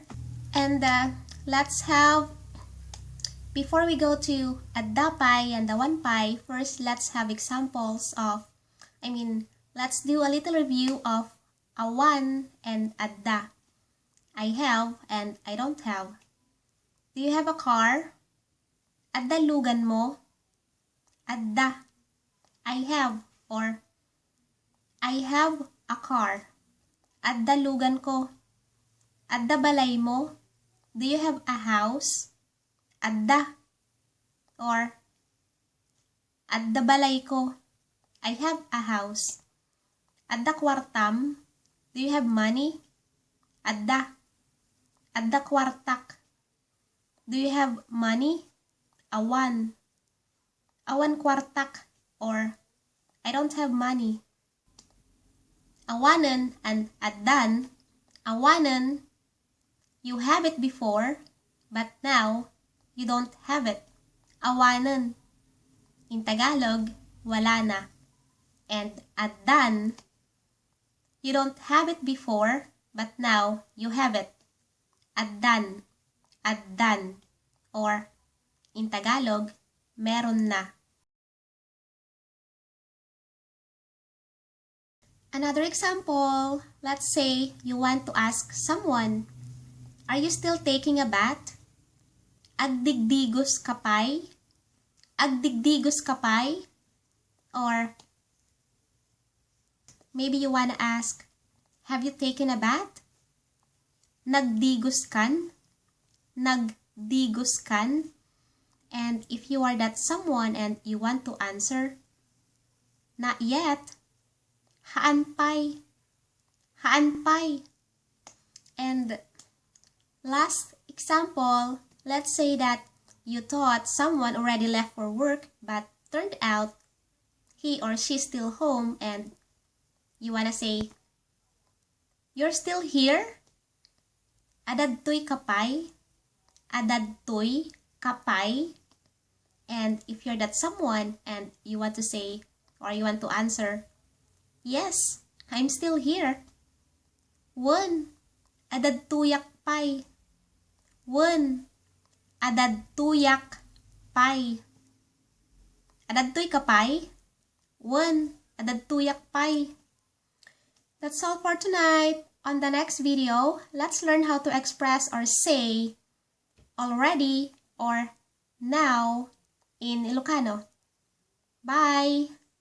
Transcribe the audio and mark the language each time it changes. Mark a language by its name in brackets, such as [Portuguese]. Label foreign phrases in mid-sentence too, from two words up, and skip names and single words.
[English] And let's have, before we go to Adday and Awan, first let's have examples of, let's do a little review of Awan and Adda. I have and I don't have. Do you have a car? [Iloko] Adda lugan mo? Adda. [English] I have or I have a car. [Iloko] Adda lugan ko. Adda balay mo? [English] Do you have a house? [Iloko] Adda. Or Adda balay ko. [English] I have a house. [Iloko] Adda kwartam. [English] Do you have money? [Iloko] Adda. Adda kwartak. [English] Do you have money? [Iloko] Awan. Awan kwartak. [English] Or I don't have money. [Iloko] Awanen and Addan. Awanen, [English] you have it before, but now you don't have it. Awanen. In Tagalog, [Filipino] wala na. [English] And Addan, you don't have it before, but now you have it. [Iloko] Addan. Addan. [English] Or in Tagalog, [Filipino] meron na. [English] Another example, let's say you want to ask someone, are you still taking a bath? [Iloko] Agdigdigos ka pa'y? Agdigdigos ka pa'y? [English] Or maybe you wanna ask, have you taken a bath? [Iloko] Nagdigos kan? Nagdigos kan? [English] And if you are that someone and you want to answer, not yet. [Iloko] Haan pa'y? Haan pa'y? [English] And last example, let's say that you thought someone already left for work, but turned out he or she's still home and you wanna say, you're still here? [Iloko] Adadtoy ka pa'y? Adadtoy ka pa'y? [English] And if you're that someone and you want to say, or you want to answer, yes, I'm still here. [Iloko] Wen, adadtoyak pa'y? Wen, adadtoyak pa'y? Adadtoy ka pa'y? Wen, adadtoyak pa'y? [English] That's all for tonight. On the next video, let's learn how to express or say already or now in Ilocano. Bye!